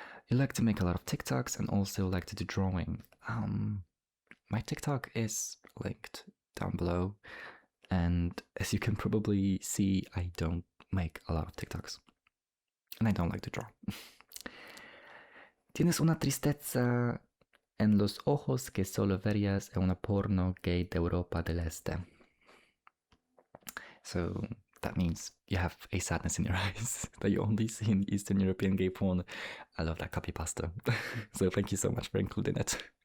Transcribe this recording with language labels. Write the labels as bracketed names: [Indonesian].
[English] You like to make a lot of TikToks and also like to do drawing. My TikTok is linked down below, and as you can probably see, I don't make a lot of TikToks, and I don't like to draw. [Spanish] Tienes una tristeza en los ojos que solo verías en una porno gay de Europa del Este. [English] So that means you have a sadness in your eyes that you only see in Eastern European gay porn. I love that copy pasta. So thank you so much for including it.